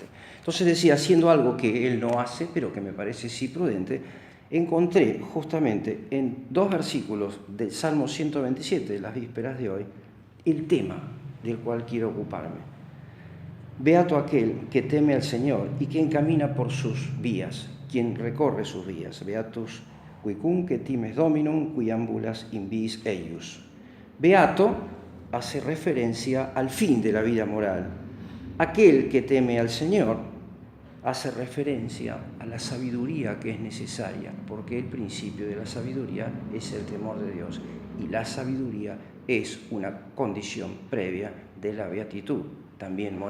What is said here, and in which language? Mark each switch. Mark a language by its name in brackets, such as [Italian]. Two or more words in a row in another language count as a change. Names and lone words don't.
[Spanish] Entonces decía, haciendo algo que él no hace, pero que me parece sí prudente, encontré justamente en 2 versículos del Salmo 127, de las vísperas de hoy, el tema del cual quiero ocuparme. Beato aquel que teme al Señor y quien camina por sus vías, quien recorre sus vías. [Latin] Beatus quicunque times dominum, qui ambulas in viis eius. [Spanish] Beato hace referencia al fin de la vida moral. Aquel que teme al Señor hace referencia a la sabiduría que es necesaria, porque el principio de la sabiduría es el temor de Dios, y la sabiduría es una condición previa de la beatitud, también moral.